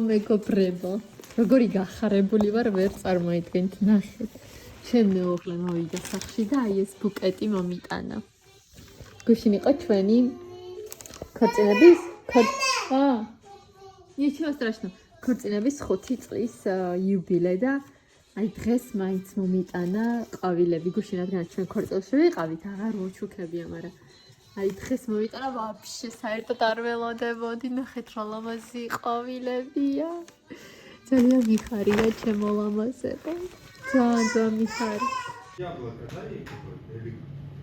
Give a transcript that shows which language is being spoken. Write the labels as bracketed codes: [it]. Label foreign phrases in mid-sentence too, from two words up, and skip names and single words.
[ka] მეგობრებო, როგორი გახარებული ვარ, ვერ წარმოიდგენთ, ნახეთ. ჩემ მეუღლე მოვიდა სახლში და აი ეს ბუკეტი მომიტანა. გუშინ იყო ჩვენი ქორწინების [ru] ничего страшного. [ka] ქორწინების 5 წლის იუბილე და აი დღეს მაინც მომიტანა ყვავილები. გუშინ რადგან ჩვენ ქორწილში ვიყავით, აღარ მოჩუქებია, მაგრამ აი დღეს მომიტანა ვაფშე საერთოდ არ ველოდებოდი. ნახეთ რა ლამაზი ყვავილებია. ძალიან მიხარია ჩემო ლამაზებო. ძალიან მიხარია. [ru] Яблоко, да, есть какое-то? Или